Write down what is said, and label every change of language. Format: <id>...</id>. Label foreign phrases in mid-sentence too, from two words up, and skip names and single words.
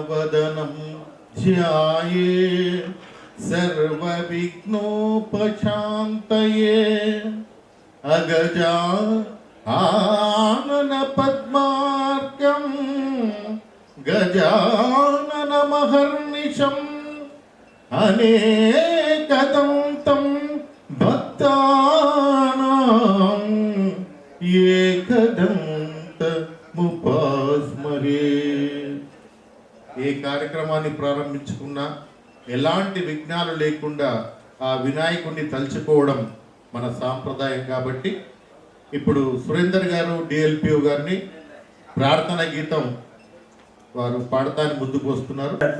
<sa>वदनं ध्याये सर्वविघ्नोपशान्तये अगजा आनन पद्मार्कं गजाननमहर्निशम् अनेकदन्तं भक्तानां एकदन्तमुपास्महे।</sa> <te>ఏ కార్యక్రమాన్ని ప్రారంభించుకున్నా ఎలాంటి విఘ్నాలు లేకుండా ఆ వినాయకుడిని తలుచుకోవడం మన సాంప్రదాయం కాబట్టి ఇప్పుడు సురేందర్ గారు డిఎల్పిఓ గారిని ప్రార్థన గీతం వారు పాడతానికి ముందుకు వస్తున్నారు.</te>